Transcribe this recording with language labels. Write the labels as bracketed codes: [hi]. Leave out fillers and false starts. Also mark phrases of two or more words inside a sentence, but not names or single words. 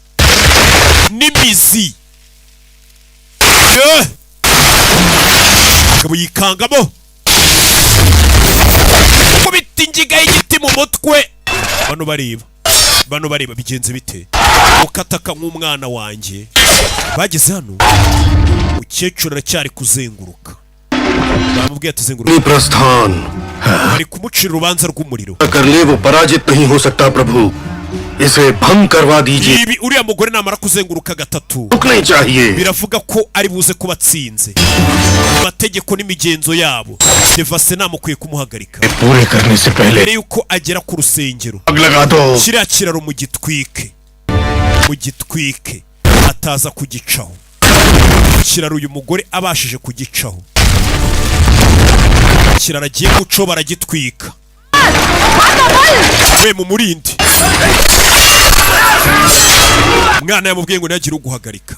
[rw] n'imizi umugabo yikangamo kubita ingiga y'igiti mu mutwe. Bano bareba bigenze bite? Ukataka nk'umwana wanjye. Bageze hano umukecuru aracyari kuzenguruka. Bamubwiye ati zenguruka. [hi] प्रस्थान [rw] Bari kumucira urubanza rw'umuriro. [hi] कर ले वो पराजित नहीं हो सकता प्रभु, इसे भंग करवा दीजिए. [rw] Ibi uriya mugore namara kuzenguruka gatatu [hi] रुकनी चाहिए. [rw] biravuga ko ari buze kuba atsinze. Amategeko n'imigenzo yabo Devase namukwiye kumuhagarika [hi] पूरे करने से पहले [rw] mbere yuko agera ku rusengero. [hi] आग लगा दो. [rw] Kiriya kiraro mu gitwike ataza kugicaho. Kiraro uyu mugore abashije kugicaho, kiraro agiye guco baragitwika. We mu murindi umwana yamubwiye ngo ntagire uguhagarika.